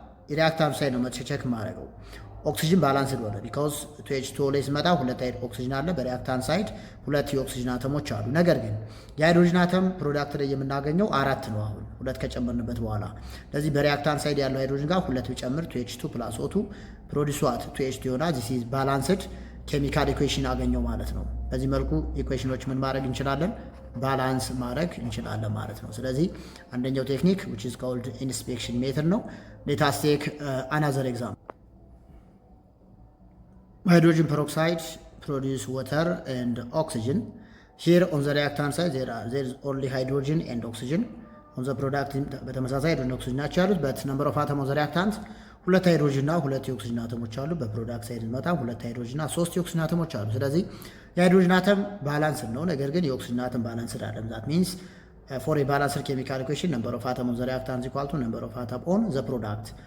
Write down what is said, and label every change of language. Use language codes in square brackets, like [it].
[am] የሪያክታንት ሳይድ ነው ቸክ ማድረገው። ኦክሲጅን ባላንስድ ሆነ ቢካውዝ 2H2O ላይ ሲመጣ ሁለት ኦክሲጅን አለ። በሪያክታንት ሳይድ ሁለት የኦክሲጅን አተሞች አሉ። ነገር ግን የሃይድሮጅን አተም ፕሮዳክት ላይ የምናገኘው 4 ነው። አሁን ሁለት ከጨመርንበት በኋላ ስለዚህ በሪያክታንት ሳይድ ያለው ሃይድሮጅን ጋር ሁለት ብጨምር 2H2 + O2 ፕሮዲዩስ ዋት 2H2 ይሆናል። [en] ዚስ ኢዝ ባላንስድ ኬሚካል ኢኩዌሽን [am] አገኘው ማለት ነው። በዚህ መልኩ ኢኩዌሽኖች ምን ማድረግ እንችላለን? ባላንስ ማድረግ እንችላለን ማለት ነው። ስለዚህ አንደኛው ቴክኒክ [en] which is called inspection method [am] ነው። [en] let us take another example. Hydrogen peroxide produce water and oxygen. Here on the reactant side there is only hydrogen and oxygen. On the product [am] በተመሳሳይ ሃይድሮጅን ኦክሲጅን ናቸው ያሉት። [en] but number of atom on the reactant [am] ሁለት ሃይድሮጅን እና ሁለት የኦክሲጅን አተሞች አሉ። በፕሮዳክት ሳይድ መጣ ሁለት ሃይድሮጅን እና ሶስት የኦክሲጅን አተሞች አሉ። ስለዚህ የሃይድሮጅን አተም ባላንስድ ነው፣ ነገር ግን የኦክሲጅን አተም ባላንስድ አይደለም። [en] that means for a balanced chemical equation number of atom on the reactant is equal to number of atom on the product.